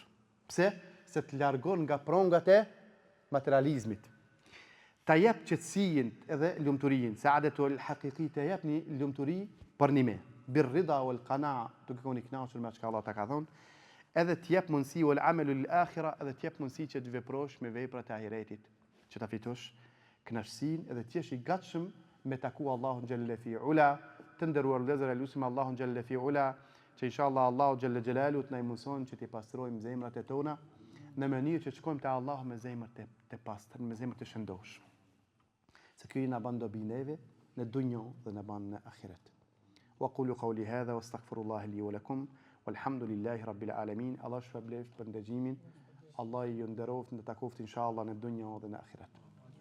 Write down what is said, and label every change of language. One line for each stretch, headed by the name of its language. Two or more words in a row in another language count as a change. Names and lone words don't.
Albanian: Pse? Se të largon nga prongat e materializmit. Ta jep qetësinë edhe lumturinë,
Arabic: السعادة الحقيقية,
Albanian: ta jep një lumturi për nime,
Arabic: بالرضا والقناعة,
Albanian: duke qenë i kënaqur me çka Allah ta ka dhënë, edhe të jep mundësi
Arabic: والعمل للآخرة,
Albanian: edhe të jep mundësi që të veprosh me veprat e ahiretit, që ta fitosh kënaqësinë edhe të jesh i gatshëm me taku Allahun
Arabic: جل وعلا,
Albanian: të nderuar vëllezër, lutim Allahun
Arabic: جل وعلا,
Albanian: që inshallah Allahu
Arabic: جل جلاله
Albanian: të na mëson që të pastrojmë zemrat e tona në mënyrë që të shkojmë te Allahu me zemër të pastër, me zemër të shëndosh. Se ky na bën dobi neve në dunjë dhe na bën në ahiret.
Arabic: وأقول قولي هذا واستغفر الله لي ولكم والحمد لله رب العالمين.
Albanian: Allah shpërblet për ndëgjimin. Allah ju nderoft në takoft inshallah në dunjë dhe në ahiret.